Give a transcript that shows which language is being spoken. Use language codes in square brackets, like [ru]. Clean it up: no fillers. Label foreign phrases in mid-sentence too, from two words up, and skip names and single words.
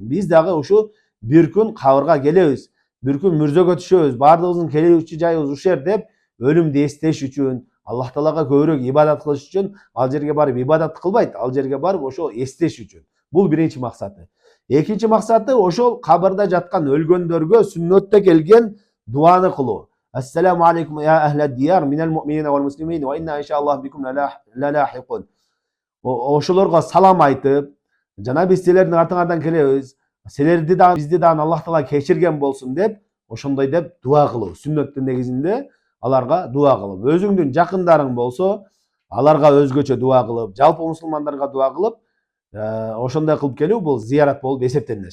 [ky] Биз дагы ушу бир күн кабырга келебиз, бир күн мүрзөгө түшөбүз, баардыгыбыздын келүүчү жайыбыз ушул жер деп өлүмдү эстеш үчүн, Аллах Таалага көбүрөөк ибадат кылыш үчүн ал жерге барып ибадат кылбайт, ал жерге барып ошо эстеш үчүн. Бул биринчи максаты. Экинчи максаты ошол кабырда жаткан өлгөндөргө сүннөттө келген дуаны кылуу. [ar] السلام عليكم يا أهل الديار من المؤمنين والمسلمين وإنا إن شاء الله بكم للاحقون. [ky] Ошолорго салам айтып, жана биз силердин артыңардан келебиз. Силерди да бизди да Аллах Таала кечирген болсун деп, ошондой деп дуа кылуу. Сүннөттүн негизинде аларга дуа кылып, өзүңдүн жакындарың болсо, аларга өзгөчө дуа кылып, жалпы мусулмандарга дуа кылып, ошондой кылып келүү бул зиярат болуп эсептелет.